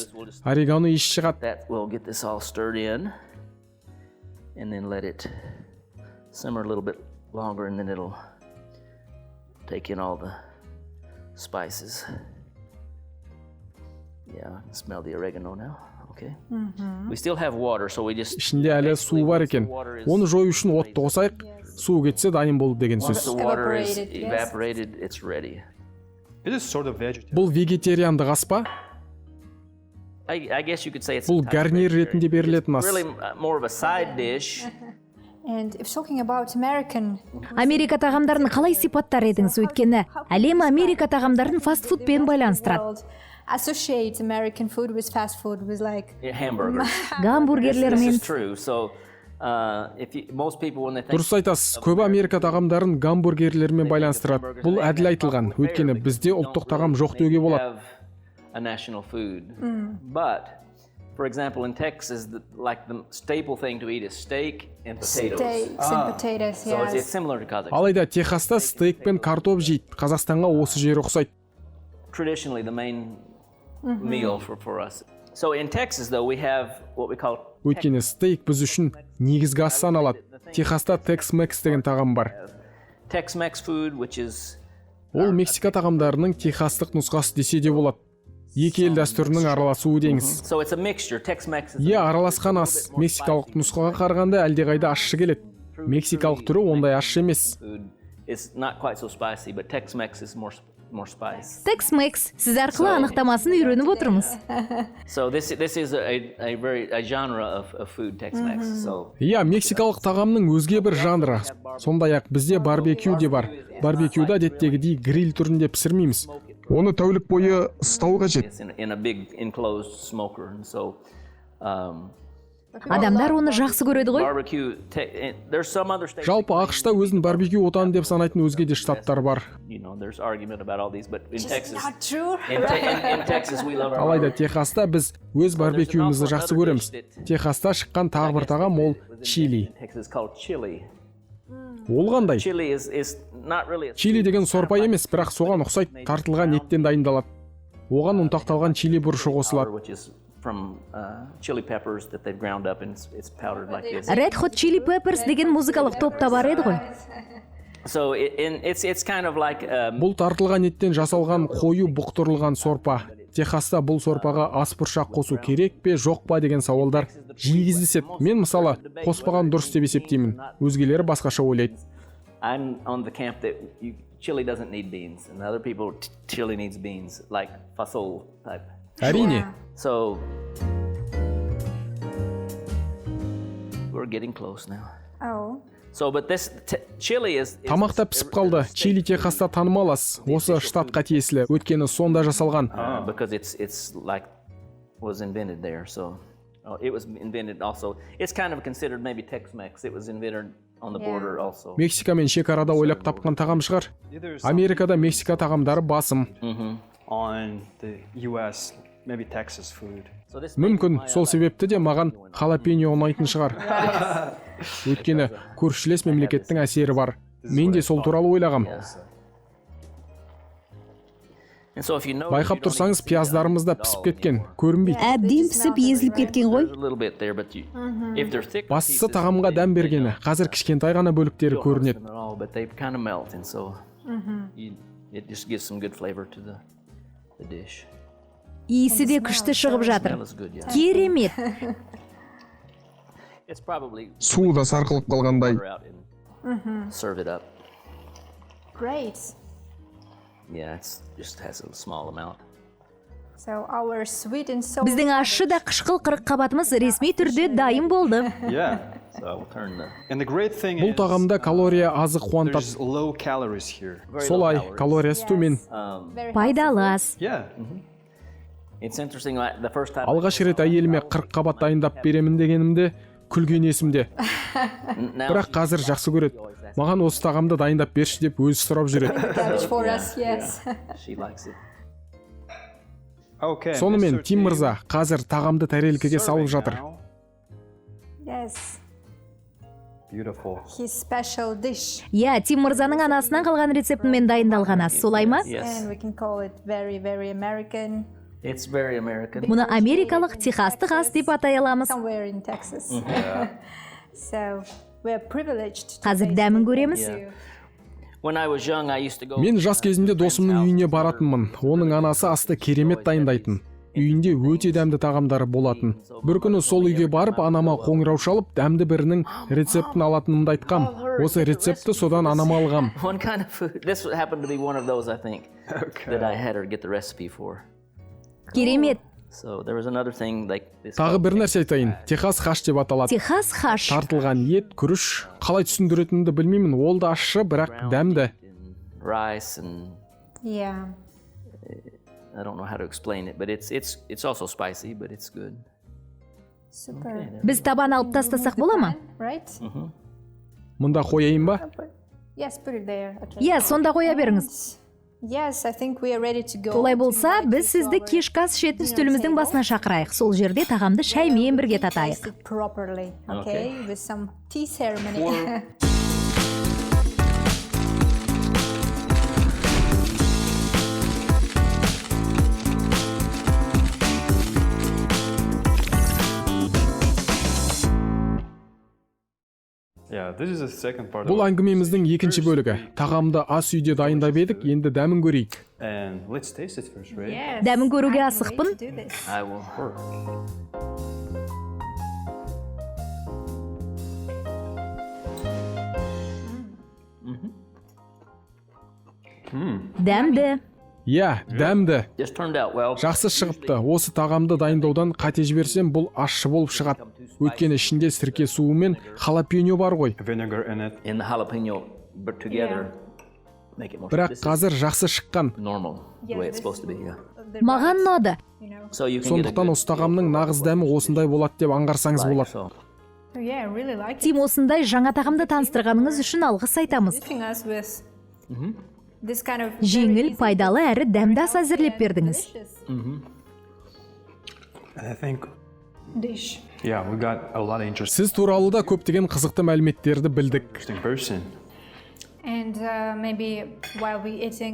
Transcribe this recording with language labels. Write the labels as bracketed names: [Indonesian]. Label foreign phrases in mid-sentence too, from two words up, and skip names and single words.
[Kazakh] Орегано иіс шығады. [English] That will get this all stirred in, and then let it simmer a little bit longer, and then it'll take in all the spices. Yeah, I can smell the oregano now. Okay. We still have water, so we just. [Kazakh] Ішінде әлі су бар екен. Оны жою үшін отты қосайық. Су кетсе дайын болды деген [English] Once the [Kazakh] сөз. [English] water is Evaporated, yes. evaporated, it's ready. It is sort of vegetarian. [Kazakh] Бұл вегетариандық ас па? [English] I guess you could say it's. [Kazakh] Бұл [English] a type of [Kazakh] гарнир [English] vegetarian. [Kazakh] ретінде берілетін ас. [English] It's really more of a side dish. And if talking about American, [Kazakh] Америка тағамдарын қалай сипаттар едіңіз? Өйткені әлем Америка тағамдарын фастфудпен байланыстырады. [English] world, associate American food with fast food with like Hamburgers. [Kazakh] Гамбургерлер [English] This [Kazakh] мен [English] is true. So, most people when they think [Kazakh] Дұрыс айтасыз, көбі Америка тағамдарын гамбургерлермен байланыстырады. Бұл әділ айтылған, өйткені бізде ұлттық тағам жоқ деуге болады. [English] have a national food. But, for example, in Texas, the staple thing to eat is steak and potatoes. steaks and potatoes. So it's Yes. similar to Kazakhstan. [Kazakh] Алайда Техаста стейк пен картоп жейді. Қазақстанға осы жері ұқсайды. [English] Traditionally, the main meal for us. So in Texas, though, we have what we call [Kazakh] Өйткені стейк біз үшін негізгі ас саналады. Техаста Tex-Mex деген тағам бар. [English] Tex-Mex food, which is [Kazakh] Ол Мексика тағамдарының техастық нұсқасы десе де болады. Екі ел дәстүрінің араласуы деңіз. [English] so it's a mixture. Tex-Mex is [Kazakh] Е, араласқан ас мексикалық нұсқаға қарағанда әлдеқайда ащы келеді. Мексикалық түрі ондай ащы емес. [English] food. It's not quite so spicy, but Tex-Mex is more spice. [Kazakh] Tex-Mex сіз арқылы анықтамасын үйреніп отырмыз. [English] So this is a genre of food, Tex-Mex. So [Kazakh] Иә, мексикалық тағамның өзге бір жанры. Сондай-ақ бізде барбекю де бар. Барбекюда әдеттегідей гриль түрінде пісірмейміз. Оны тәулік бойы ыстау қажет. [English] it's in a big enclosed smoker, and so [Kazakh] Адамдар оны жақсы көреді ғой. [English] barbecue. There's some other states. [Kazakh] Жалпы ақшта өзін барбекю отаны деп санайтын өзге де штаттар бар. [English] There's argument about all these, but in Texas, Not true. in Texas, we love our [Kazakh] Алайда Техаста біз өз барбекюімізді жақсы көреміз. Техаста шыққан тағы бір тағам ол чили. [English] In Texas called chili. [Kazakh] Ол қандай? [English] Chili is not really. [Kazakh] Чили деген сорпа емес, бірақ соған ұқсайды, тартылған еттен дайындалады. Оған ұнтақталған чили бұрышы қосылады. [English] Which is from chili peppers that they've ground up and it's powdered like this. [Kazakh] Red Hot Chili Peppers деген музыкалық топта бар еді ғой. [English] So it's kind of like [Kazakh] Бұл тартылған еттен жасалған қою бұқтырылған сорпа. Техаста бұл сорпаға ас бұршақ қосу керек пе, жоқ па деген сауалдар жиі кездеседі. Мен мысалы қоспаған дұрыс деп есептеймін. Өзгелері басқаша ойлайды. [English] I'm on the camp that chili doesn't need beans, and other people chili needs beans, like fasol type. [Kazakh] Әрине, [English] So we're getting close now. Oh. So, but this chili is [Kazakh] тамақта пісіп қалды. Чили Техаста танымал ас. Осы штатқа тиесілі, өйткені сонда жасалған. [English] because it's like was invented there. So it was invented also. It's kind of considered maybe Tex-Mex. It was invented on the border also. [Kazakh] Мексика мен шекарада ойлап тапқан тағам шығар. Америкада Мексика тағамдары басым. [English] On the US, maybe Texas food. So this [Kazakh] Мүмкін сол себепті де маған халапеньо ұнайтын шығар. Өйткені көршілес мемлекеттің әсері бар. Мен де сол туралы ойлағам. [English] and so if you know [Kazakh] Байқап тұрсаңыз, пияздарымыз да пісіп кеткен, көрінбейді. Әбден пісіп езіліп кеткен ғой. [English] a little bit there, but if they're thick [Kazakh] Бастысы тағамға дәм бергені, қазір кішкентай ғана бөліктері көрінеді. [English] at all, but they kind of melt, and so it just gives some good flavor to the dish. [Kazakh] Иісі де күшті шығып жатыр. [English] Smell is good, yeah. [Kazakh] Керемет. [English] It's probably [Kazakh] Суы да сарқылып қалғандай. [English] pour out and serve it up. Great. Yeah, it's just has a small amount. So our sweet and sour. [Kazakh] Біздің ащы да қышқыл-қабатымыз ресми түрде дайын болды. [English] Yeah. So I'll turn the And the great thing [Kazakh] Бұл [English] is [Kazakh] тағамда калория азы қуантады. [English] there's low calories here. [Kazakh] Солай, калориясы төмен. [English] Very [Kazakh] Пайдалы ас. [English] Yeah. It's interesting. The first time [Kazakh] Алғаш рет әйеліме қырыққабат дайындап беремін дегенімде күлген есімде. [English] now [Kazakh] Бірақ қазір жақсы көреді. Маған осы тағамды дайындап берші деп өзі сұрап жүреді. [English] cabbage for us, yes. she likes it. Okay. [Kazakh] Сонымен [English] Mr. [Kazakh] Тим мырза қазір тағамды тәрелкеге салып жатыр. [English] Now. Yes. Beautiful. His special dish. [Kazakh] Иә, Тим мырзаның анасынан қалған рецептімен дайындалған ас, солай ма? [English] Yes, And we can call it very, very American. it's very American. [Kazakh] Мұны америкалық техастық ас деп атай аламыз. [English] Somewhere in Texas. So we're privileged. to [Kazakh] Қазір [English] taste [Kazakh] дәмін [English] it. [Kazakh] көреміз. [English] Yeah. When I was young, I used to go. [Kazakh] Мен жас кезімде досымның үйіне баратынмын. Оның анасы асты керемет дайындайтын. Үйінде өте дәмді тағамдары болатын. Бір күні сол үйге барып, анама қоңырау шалып, дәмді бірінің рецептін алатынымды айтқам. Осы рецепті содан анама алғам. [English] One kind of food. This happened to be one of those, I think, that I had her get the recipe for. [Kazakh] Керемет. [English] So there was another thing like this. [Kazakh] Тағы бір нәрсе айтайын. Техас хаш деп аталады. Техас хаш. Тартылған ет, күріш, қалай түсіндіретінімді білмеймін. Ол да ащы, бірақ дәмді. [English] Rice and Yeah. I don't know how to explain it, but it's also spicy, but it's good. Super. [Kazakh] Біз табан алып тастасақ бола ма? [English] Right? [Kazakh] Мұнда қояйын ба? [English] Yes, put it there. Okay. [Kazakh] Иә, сонда қоя беріңіз. [English] Yes, I think we are ready to go. [Kazakh] Олай болса, біз сізді кешкі ас ішетін үстеліміздің басына шақырайық. Сол жерде тағамды шаймен бірге татайық. [English] Taste it properly, okay? With some tea ceremony. Yeah, this is the second part. [Kazakh] Бұл әңгімеміздің екінші бөлігі. Тағамды ас үйде дайындап едік, енді дәмін көрейік. [English] And let's taste it first, right? Yes. [Kazakh] Дәмін көруге [English] I can't [Kazakh] асықпын. [English] wait to do this. I will. [Kazakh] Дәмді. Иә, дәмді. [English] Just turned out well. [Kazakh] Жақсы шығыпты. Осы тағамды дайындаудан қате жіберсем, бұл ащы болып шығады. Өйткені ішінде сірке суы мен халапеньо бар ғой. [English] Vinegar in it. In the jalapeno, but together, make it more. [Kazakh] Бірақ [English] This is [Kazakh] қазір жақсы шыққан. [English] normal, the way it's supposed to be. Yeah. [Kazakh] Маған ұнады. [English] So you can get a [Kazakh] Сондықтан [English] good [Kazakh] осы тағамның нағыз дәмі осындай болады деп аңғарсаңыз [English] like, [Kazakh] болады. [English] so. Oh, yeah, I really like it. [Kazakh] Тим, осындай жаңа тағамды таныстырғаныңыз үшін алғыс айтамыз. [English] Gifting us with this kind of [Kazakh] Жеңіл, пайдалы әрі дәмді ас әзірлеп бердіңіз. [English] And I think, Dish. yeah, we got a lot of interesting [Kazakh] Сіз туралы да көптеген қызықты мәліметтерді білдік. [English] person. And maybe while we eating,